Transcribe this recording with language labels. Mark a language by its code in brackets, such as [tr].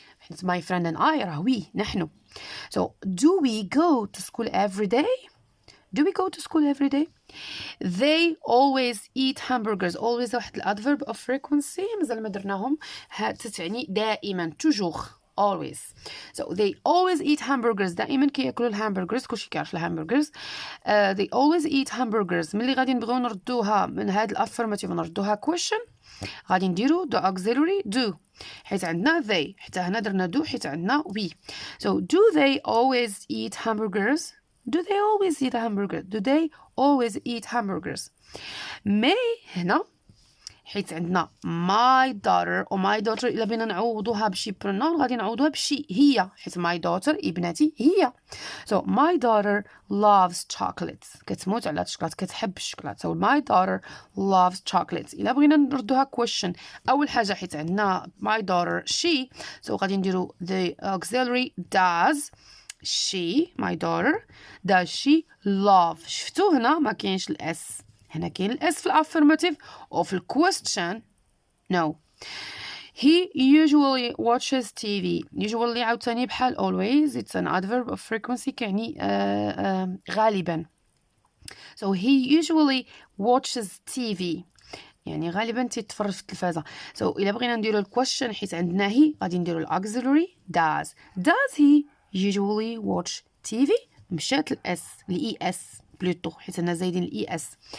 [en] My friend and I [ar] راه we نحن. [en] So do we go to school every day? Do we go to school every day? They always eat hamburgers. [ar] Always واحد الادverb of frequency مازال ما درناهم تعني دائما toujours always. [en] So they always eat hamburgers. [ar] دائما كياكلوا الهامبرغرز. كلشي كيعرف الهامبرغرز. [en] They always eat hamburgers. [ar] ملي غادي نبغيو نردوها من هاد الافيرماتيف نردوها question غادي نديرو the auxiliary do حيت عندنا they حتى هنا درنا do حيت عندنا we. [en] So do they always eat hamburgers? Do they always eat a hamburger? Do they always eat hamburgers? [ar] may هنا حيت عندنا my daughter و my daughter إلا بينا نعوضوها بشي pronoun غادي نعوضوها بشي هي حيت my daughter ابنتي هي. [en] So my daughter loves chocolates. [ar] كتموت على الشوكولات كتحب الشوكولات. [en] So my daughter loves chocolates. [ar] إلا بغينا نردوها [en] question أول حاجة حيت عندنا my daughter she so غادي نديرو the auxiliary does she my daughter does she love. [ar] شفتو هنا ما كاينش الاس. هنا كاين الاس في الافيرماتيف او في الكويستشن no. [en] He usually watches TV. [ar] usually عاوتاني بحال always it's an adverb of frequency كيعني غالبا. [en] So he usually watches TV [ar] يعني غالبا تيتفرج في التلفازة. So إلا بغينا نديرو الكويستشن حيت عندنا هي غادي نديرو الأوكسيلري [en] does he usually watch TV. [ar] مشات الاس الاي اس بلوتو حيت انا زايدين الاي اس.